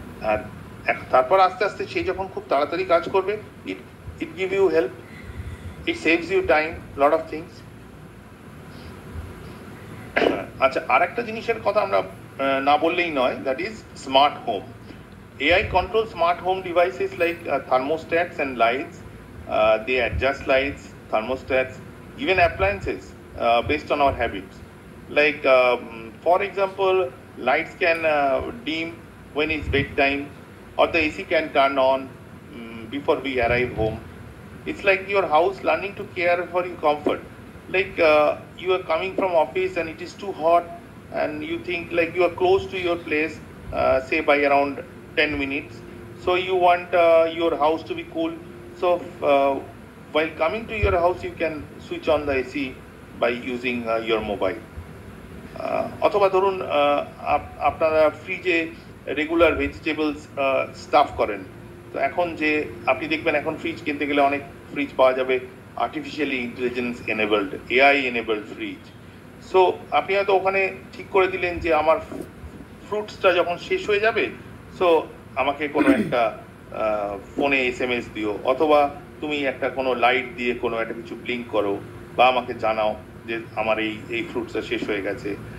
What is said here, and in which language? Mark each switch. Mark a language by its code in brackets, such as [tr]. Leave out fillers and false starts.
[bn] আর তারপর আস্তে আস্তে সে যখন খুব তাড়াতাড়ি কাজ করবে, [en] It it give you help, it saves you time, lot of things. [bn] আচ্ছা, আর একটা জিনিসের কথা আমরা না বললেই নয়, [en] That is smart home. AI controls smart home devices like thermostats and lights. They adjust lights, thermostats, even appliances based on our habits. Like, for example, lights can dim when it's bedtime, or the AC can turn on before we arrive home. It's like your house learning to care for your comfort. Like, you are coming from office and it is too hot, and you think like you are close to your place, say by around 10 minutes. So you want your house to be cool. So while coming to your house, you can switch on the AC by using your mobile. [bn] অথবা ধরুন আপনারা ফ্রিজে regular vegetables staff করেন। তো এখন যে আপনি দেখবেন এখন ফ্রিজ কিনতে গেলে অনেক ফ্রিজ পাওয়া যাবে artificially intelligence enabled, AI enabled fridge. So আপনি হয়তো ওখানে ঠিক করে দিলেন যে আমার ফ্রুটসটা যখন শেষ হয়ে যাবে, সো আমাকে কোনো একটা ফোনে SMS দিও, অথবা তুমি একটা কোনো লাইট দিয়ে কোনো একটা কিছু ব্লিঙ্ক করো, বা আমাকে জানাও যে আমার এই ফ্রুটসটা শেষ হয়ে গেছে।